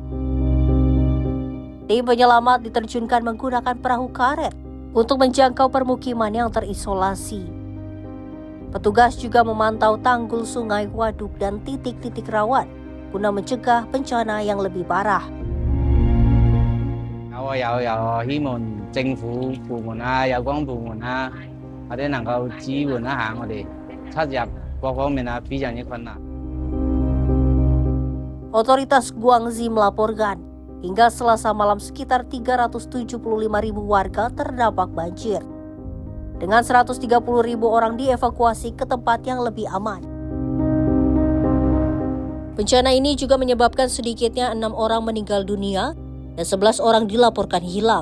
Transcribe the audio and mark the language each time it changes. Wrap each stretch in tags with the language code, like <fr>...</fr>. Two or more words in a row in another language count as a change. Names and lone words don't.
<id>Tim penyelamat diterjunkan menggunakan perahu karet untuk menjangkau permukiman yang terisolasi. Petugas juga memantau tanggul sungai, waduk, dan titik-titik rawan guna mencegah bencana yang lebih parah.</id> <yue>希望政府部門啊、有關部門啊，或者能夠支援一下我哋出入各方面啊，非常之困難。</yue> <id>Otoritas Guangxi melaporkan hingga Selasa malam sekitar 375.000 warga terdampak banjir, dengan 130.000 orang dievakuasi ke tempat yang lebih aman. Bencana ini juga menyebabkan sedikitnya 6 orang meninggal dunia dan 11 orang dilaporkan hilang.</id>